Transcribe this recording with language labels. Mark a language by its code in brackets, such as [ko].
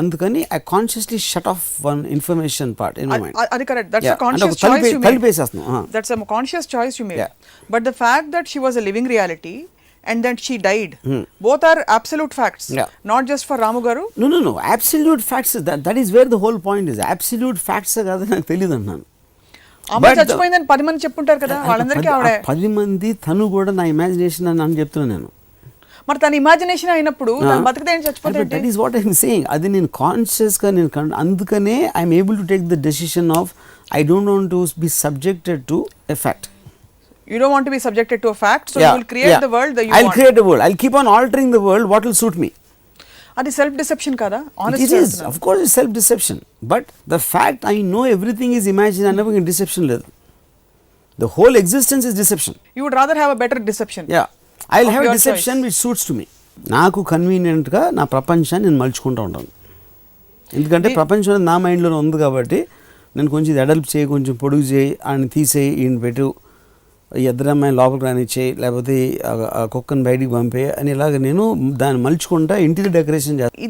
[en] అందుకని I consciously shut off one information part in my mind. [te] అది correct. [en] That's a conscious choice you made. That's a conscious choice you made. But the fact that she was a living reality and that she died, both are absolute facts, not just for Ramu garu. No, absolute facts. That is where the whole point is. Absolute facts [te] కాదు నాకు తెలియదు అన్నాను. అమ్మ చచ్చిపోయిందని 10 మంది చెప్పుంటారు కదా, వాళ్ళందరికీ ఆవిడ 10 మంది, తను కూడా నా ఇమాజినేషన్ అని చెప్తున్నాను నేను. మరి తన ఇమాజినేషన్ అయినప్పుడు తను బతికితే ఏం చచ్చిపోతే [en] That is what I am saying. [te] అది నేను కాన్షియస్గా నేను అందుకనే [en] I'm able to take the decision of I don't want to be subjected to a fact. You don't want to be subjected to a fact, so you will create the world that you want. I'll create a world. I'll keep on altering the world what will suit me. Adi self deception kada? Honestly, it is. Of course it's self deception. But the fact I know everything is imagined and nothing deception లేదు. The whole existence is deception. You would rather have a better deception. Yeah. I'll have a deception which suits to me. [te] నాకు convenient గా నా ప్రపంచాన్ని నేను మలుచుకుంటూ ఉంటాను. ఎందుకంటే ప్రపంచం నా మైండ్లో ఉంది కాబట్టి నేను కొంచెం ఇది అడల్ట్ చేయి, కొంచెం పొడుగు చేయి, ఆయన తీసేయి, ఈయన పెట్టు, ఎద్దరమ్మాయి లోపలికి రానిచ్చేయి, లేకపోతే ఆ కుక్కను బయటికి పంపే అని ఇలాగ నేను దాన్ని మలుచుకుంటా ఇంటీరియర్ డెకరేషన్ చేస్తాను.